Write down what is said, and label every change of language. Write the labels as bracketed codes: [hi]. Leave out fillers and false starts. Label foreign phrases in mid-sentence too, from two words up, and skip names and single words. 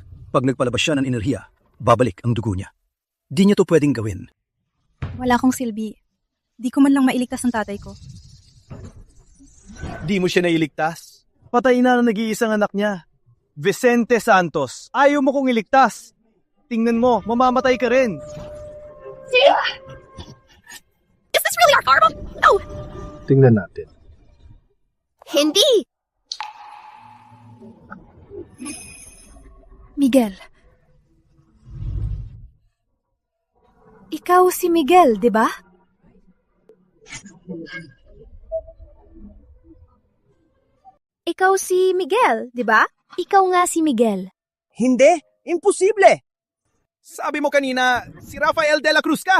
[tl] Pag nagpalabas siya ng enerhiya, babalik ang dugo niya. Di niya to pwedeng gawin. Wala akong silbi. Di ko man lang mailigtas ang tatay ko. Di mo siya nailigtas? Patay na ang nag-iisang anak niya. Vicente Santos, ayaw mo kong iligtas. Tingnan mo, mamamatay ka rin. [en] Is this really our karma? No! [tl] Tingnan natin. Hindi! Miguel. Ikaw si Miguel, di ba? Ikaw si Miguel, di ba? Ikaw nga si Miguel. Hindi, imposible. Sabi mo kanina, si Rafael de la Cruz ka.